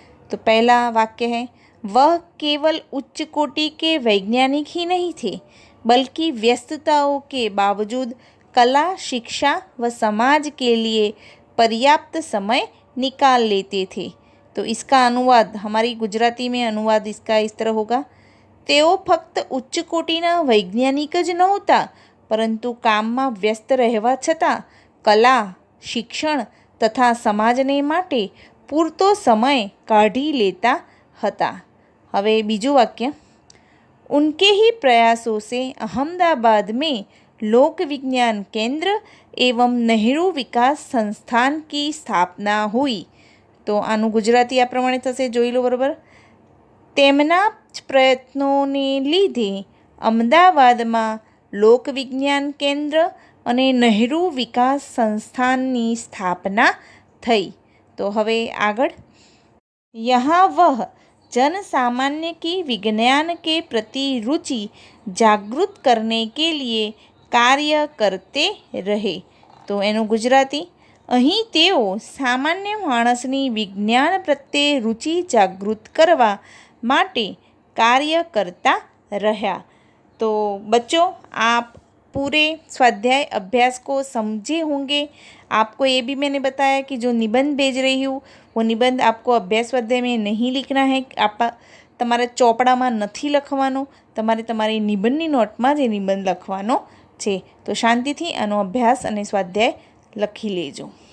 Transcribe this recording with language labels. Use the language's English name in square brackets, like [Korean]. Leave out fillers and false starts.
[Hindi] तो पहला वाक्य है वह केवल उच्च कोटि के वैज्ञानिक ही नहीं थे, बल्कि व्यस्तताओं के बावजूद कला, शिक्षा व समाज के लिए पर्याप्त समय निकाल लेते थे। तो इसका अनुवाद, हमारी गुजराती में अनुवाद इसका इस तरह होगा [Gujarati] તેઓ ફક્ત ઉચ્ચ કોટીના વૈજ્ઞાનિક જ નહોતા, પરંતુ કામમાં વ્યસ્ત રહેવા છતાં કલા, શિક્ષણ તથા સમાજને માટે પૂરતો સમય કાઢી લેતા હતા. હવે બીજું વાક્ય, [Hindi] उनके ही प्रयासों से अहमदाबाद में लोक विज्ञान केंद्र एवं नेहरू विकास संस्थान की स्थापना हुई. [Gujarati] તો આનું ગુજરાતી આ પ્રમાણે થશે, જોઈ લો બરાબર. તેમના જ પ્રયત્નોને લીધે અમદાવાદમાં લોક વિજ્ઞાન કેન્દ્ર અને નહેરુ વિકાસ સંસ્થાનની સ્થાપના થઈ. તો હવે આગળ, [Hindi] यहाँ वह जन सामान्य की विज्ञान के प्रति रुचि जागृत करने के लिए कार्य करते रहे. [Gujarati] તો એનું ગુજરાતી, અહીં તેઓ સામાન્ય માણસની વિજ્ઞાન પ્રત્યે રુચિ જાગૃત કરવા માટે કાર્ય [Hindi] करता रहा. तो बच्चों, आप पूरे स्वाध्याय अभ्यास को समझे होंगे. आपको ये भी मैंने बताया कि जो निबंध भेज रही हूँ वो निबंध आपको अभ्यास स्वाध्याय में नहीं लिखना है. आप [Gujarati] તમારે ચોપડામાં નથી લખવાનો, તમારે તમારી નિબંધની નોટમાં જ એ નિબંધ લખવાનો છે. તો શાંતિથી આનો અભ્યાસ અને સ્વાધ્યાય લખી લેજો.